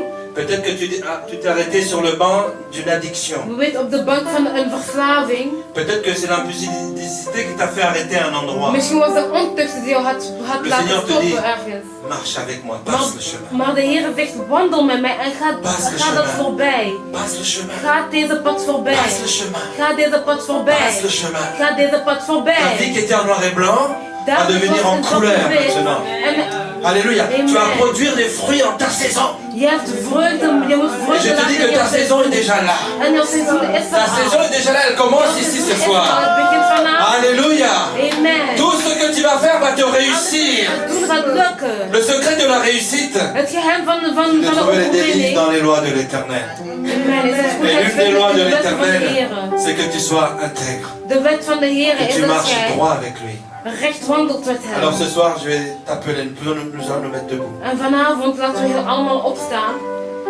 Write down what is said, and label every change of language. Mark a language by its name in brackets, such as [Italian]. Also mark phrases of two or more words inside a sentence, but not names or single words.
[French] Peut-être que tu t'es arrêté sur le banc d'une addiction. [Dutch] Wie weet op de bank van een verslaving. [French] Peut-être que c'est l'impulsivité qui t'a fait arrêter à un endroit. [Dutch] Misschien was de ontucht die jou had [French] Le [Dutch] laten [French] Seigneur te dit, [Dutch] stoppen ergens. [French] marche avec moi, passe le chemin. [Dutch] Maar de Heer zegt, wandel met mij en [French] Passe le [Dutch] ga dat [French] chemin. [Dutch] voorbij. [French] Passe le chemin. [Dutch] Ga deze pad voorbij. [French] Passe le chemin. [Dutch] Ga deze pad voorbij. [French] Passe le chemin. [Dutch] Ga deze pad [French] Ta vie [Dutch] voorbij. [French] qui était en noir et blanc va devenir en couleur maintenant. Alléluia. Tu vas produire des fruits en ta saison. [Dutch] Je hebt vreugde, je moet [French] Et [Dutch] vreugde [French] je te dis que ta [Dutch] laten. [French] saison est déjà là. [Dutch] En jouw seizoen is [French] Ta saison est déjà là, elle commence ici ce soir. [Dutch] Het begint vanavond. [French] Alléluia. Amen. Tout ce que tu vas faire va te réussir. [Dutch] Het doen gaat lukken. [French] Le secret de la réussite, [Dutch] Het geheim van de de [French] trouver les délices [Dutch] overwinning. [French] dans les lois de l'Éternel. [Dutch] Amen. Is het goed [French] Et [Dutch] dat [French] l'une des lois de [Dutch] je de wet van de [French] l'Éternel, [Dutch] Heer. [French] c'est que tu sois intègre. [Dutch] De wet van de Heer [French] Que [Dutch] is [French] tu [Dutch] dat [French] marches [Dutch] jij [French] droit avec lui. [Dutch] recht wandelt met [French] Alors [Dutch] hem. [French] ce soir, je vais t'appeler, nous allons nous mettre debout. [Dutch] En vanavond laten we hier allemaal opstaan.